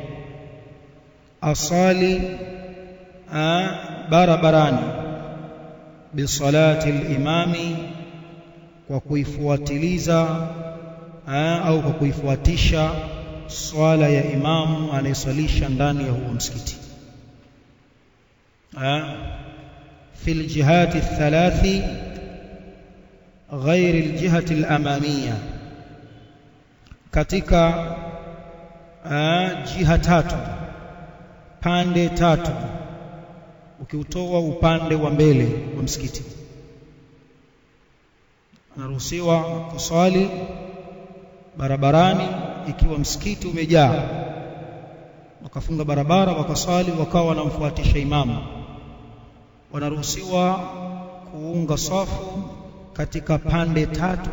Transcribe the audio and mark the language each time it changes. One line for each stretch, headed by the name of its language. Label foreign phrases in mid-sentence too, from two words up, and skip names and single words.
Swahili: asali barabarani
Arabic: بصلاة الإمام
Swahili: kwa kuifuatiliza au kwa kuifuatisha swala ya imamu anayesalisha ndani ya huo msikiti
Arabic: في الجهات الثلاث غير الجهة الأمامية
Swahili: katika jiha tatu pande tatu ukiutoa upande wa mbele wa msikiti anaruhusiwa kuswali barabarani ikiwa msikiti umejaa wakafunga barabara wakaswali wakawa wanamfuatisha imamu wanaruhusiwa kuunga safu katika pande tatu